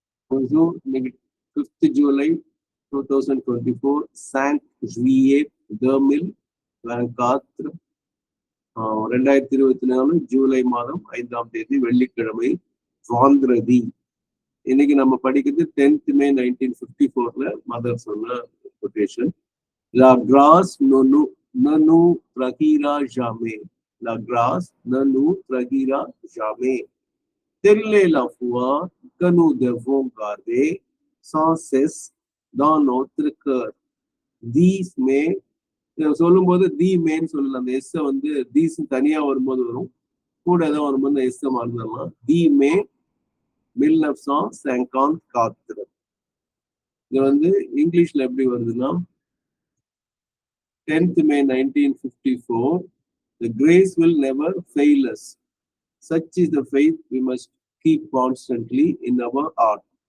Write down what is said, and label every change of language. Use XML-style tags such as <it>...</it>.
<en>So, 5th July 2024,</en> <ta>Saint-Juillet 2024, 2024 July மாதம் 5ஆம் தேதி வெள்ளிக்கிழமை, வாந்திரதி. இன்னைக்கு நம்ம படிக்கிறது 10th May 1954ல மதர் சொன்ன quotation.</ta> <fr>La grâce ne nous trahira jamais. La grâce ne nous trahira jamais. Telle est la foi que nous devons garder sans cesse dans notre cœur.</fr> <ta>These may சொல்லும்போது தி மேன்னு சொல்லல, அந்த S வந்து these தனியா வரும்போது வரும், கூட ஏதாவது வரும்போது அந்த எஸ் மறந்துடலாம். தி மே 1954. இது வந்து இங்கிலீஷ்ல எப்படி வருதுன்னா</ta> <en>10th May 1954, the grace will never fail us. Such is the faith we must keep constantly in our heart.</en>